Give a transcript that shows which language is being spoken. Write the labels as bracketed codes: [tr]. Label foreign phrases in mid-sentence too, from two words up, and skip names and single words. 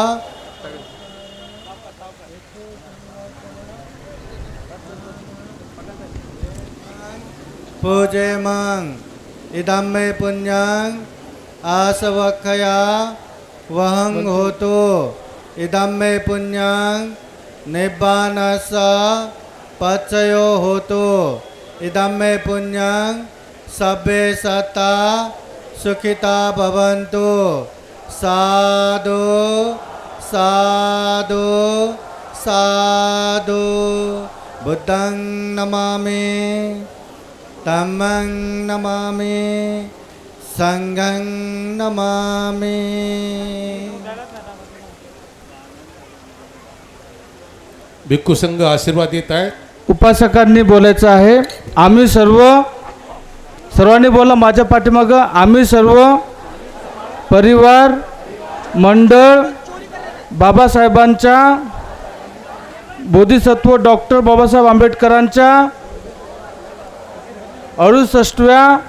[pi] पूजेमं इदं मे पुण्यं आसवक्षया वहं होतो इदं मे पुण्यं निब्बानस्य पचयो होतो इदं मे पुण्यं सभ्ये सत्ता सुखिता भवन्तु साधु साधु साधु बुद्धं नमामि धम्मं नमामि संघं नमामि. [mr] भिक्खू संघ आशीर्वाद देत आहे. उपासकांनी बोलायचं आहे. आम्ही सर्वांनी बोला माझ्या पाठीमागं. आम्ही सर्व परिवार मंडळ बाबासाहेबांच्या बोधिसत्व डॉक्टर बाबासाहेब आंबेडकरांच्या 68व्या